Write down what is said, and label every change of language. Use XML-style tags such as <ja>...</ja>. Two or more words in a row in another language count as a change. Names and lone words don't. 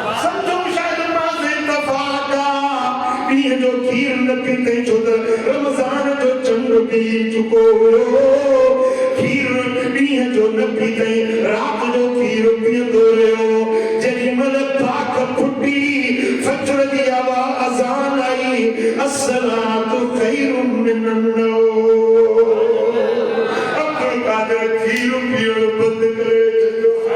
<sd>जो खीर न पीते जो रमजान पी चुको हो खीर ॾींहं जो न पीतई रात जो खीर पीअंदो रहियो जेॾी महिल पाक फुटी फजर जी आवाज़ अज़ान आई</sd> <ar>الصلاة خير من النوم</ar> <sd>अब्दुल कादिर खीर पीअण बंदि करे छॾियो</sd>